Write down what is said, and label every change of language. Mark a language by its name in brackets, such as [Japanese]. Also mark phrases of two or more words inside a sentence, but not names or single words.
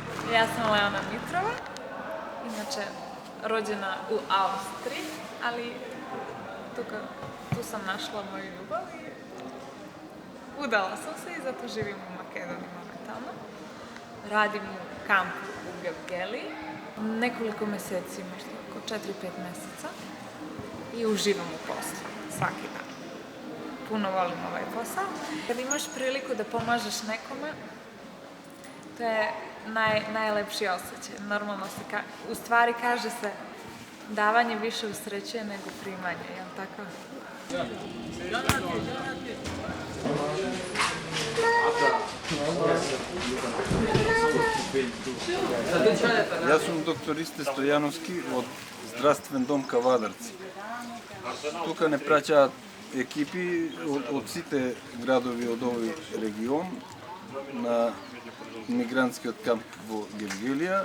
[Macedonian] Јас сум Леона Митрова, иначе [Serbian] роđена у Австрiji, ali tu sam našla moju ljubav i udala sam se i zato živim u Makedoniji momentalno. Radim u kampu u Gevgeliji nekoliko meseci, možda oko 4-5 meseca i uživam u poslu svaki dan. Puno volim ovaj posao. Kad imaš priliku da pomažeš nekome, to je najlepši osjećaj. Normalno se, u stvari kaže se, davanje više usrećuje nego primanje, jel tako? [Macedonian] Јас сум доктористе Стојановски од Здравствен дом Кавадарци. Тука не праќаат екипи од сите градови од овој регион на мигрантскиот камп во Гевгелија.